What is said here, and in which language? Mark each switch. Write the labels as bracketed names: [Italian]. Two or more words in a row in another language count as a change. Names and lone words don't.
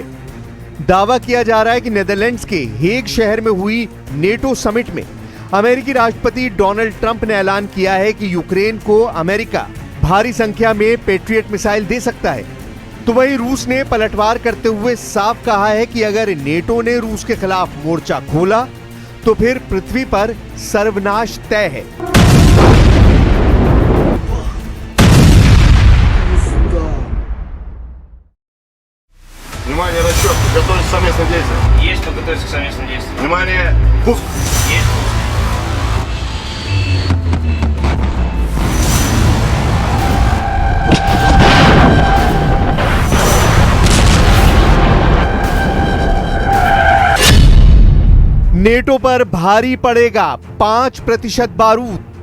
[Hindi] दावा किया जा रहा है कि नीदरलैंड्स के हेग शहर में हुई नेटो समिट में अमेरिकी राष्ट्रपति डोनाल्ड ट्रंप ने ऐलान किया है कि यूक्रेन को अमेरिका भारी संख्या में पेट्रियट मिसाइल दे सकता है। तो वहीं रूस ने पलटवार करते हुए साफ कहा है कि अगर नेटो ने रूस के खिलाफ मोर्चा खोला तो फिर पृथ्वी पर सर्वनाश तय है। [Russian] Внимание, расчет, готовься к совместным действиям. Есть, подготовиться к совместным действиям. Внимание, пуск. Есть. [Hindi] नेटो पर भारी पड़ेगा 5% बारूद।